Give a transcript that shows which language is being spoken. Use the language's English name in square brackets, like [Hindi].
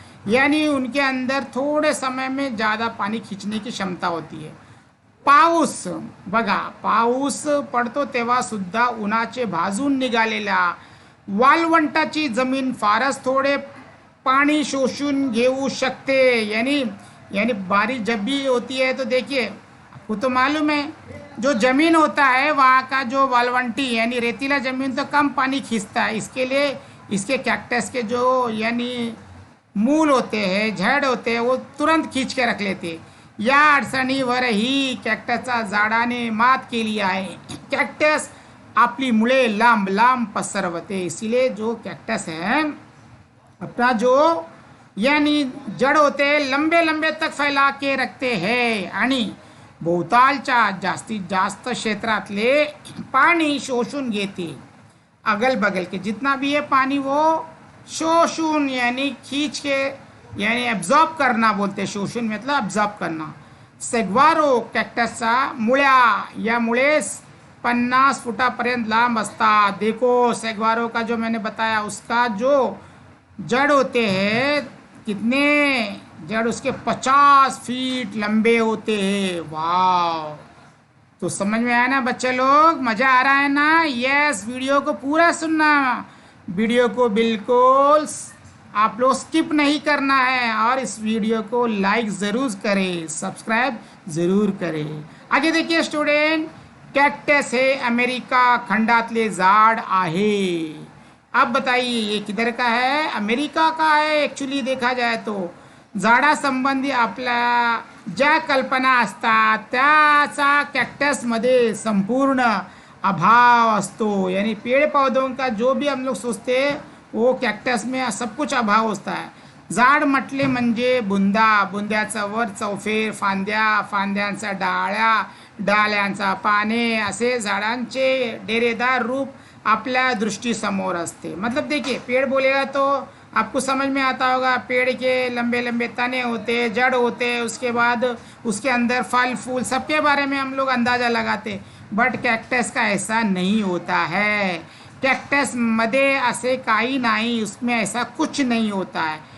[Hindi] यानी उनके अंदर थोड़े समय में ज़्यादा पानी खींचने की क्षमता होती है. [Marathi] पाऊस बघा, पाऊस पडतो तेव्हा सुद्धा उन्हाचे भाजून निघालेल्या वाळवंटाची जमीन फारच थोडे पानी शोषून घेऊ शकते. [Hindi] यानी बारिश जब भी होती है तो देखिए आपको तो मालूम है जो ज़मीन होता है वहाँ का जो वालवंटी यानी रेतीला ज़मीन तो कम पानी खींचता है. इसके लिए इसके कैक्टस के जो यानी मूल होते हैं, झड़ होते हैं, वो तुरंत खींच के रख लेते. [Marathi] या अडचणीवरही कॅक्टसच्या झाडाने मात केली आहे. कॅक्टस आपली मुळे लांब लांब पसरवते. [Hindi] इसीलिए जो कैक्टस है अपना जो यानी जड़ होते लंबे लंबे तक फैला के रखते हैं [Marathi] आणि भोवतालच्या जास्तीत जास्त क्षेत्रातले पाणी शोषून घेते. [Hindi] अगल बगल के जितना भी है पानी वो शोषून यानी खींच के यानी एब्जॉर्ब करना बोलते. शोषून मतलब एब्जॉर्ब करना. [Marathi] सेग्वारो कॅक्टसचा मुळ्या या मुळेस 50 फुटापर्यंत लांब असतात. [Hindi] देखो सेग्वारो का जो मैंने बताया उसका जो जड़ होते हैं कितने जड़ उसके 50 फीट लंबे होते हैं. वाह, तो समझ में आया ना बच्चे लोग, मज़ा आ रहा है ना. यस, वीडियो को पूरा सुनना, वीडियो को बिल्कुल आप लोग स्किप नहीं करना है और इस वीडियो को लाइक ज़रूर करें, सब्सक्राइब ज़रूर करें। आगे देखिए स्टूडेंट, [Marathi] कॅक्टस हे अमेरिका खंडातले झाड आहे। [Hindi] अब बताइए ये किधर का है? अमेरिका का है। [Marathi] एक्चुअली देखा जाए तो झाडासंबंधी आपल्या ज्या कल्पना असतात त्याचा कॅक्टसमध्ये संपूर्ण अभाव असतो। [Hindi] यानी पेड़ पौधों का जो भी हम लोग सोचते हैं वो कॅक्टस में सब कुछ अभाव होता है। [Marathi] झाड म्हटले म्हणजे बुंदा, बुंद्याचा वर चौफेर, फांद्या, फांद्यांचा डाळ्या, डाळ्यांचा पाने, असे झाडांचे डेरेदार रूप आपल्या दृष्टीसमोर असते। [Hindi] मतलब देखिए पेड़ बोलेगा तो आपको समझ में आता होगा, पेड़ के लंबे लंबे तने होते, जड़ होते, उसके बाद उसके अंदर फल फूल सबके बारे में हम लोग अंदाज़ा लगाते। बट कॅक्टस का ऐसा नहीं होता है। [Marathi] कॅक्टस मध्ये असे काही नाही, [Hindi] उसमें ऐसा कुछ नहीं होता है।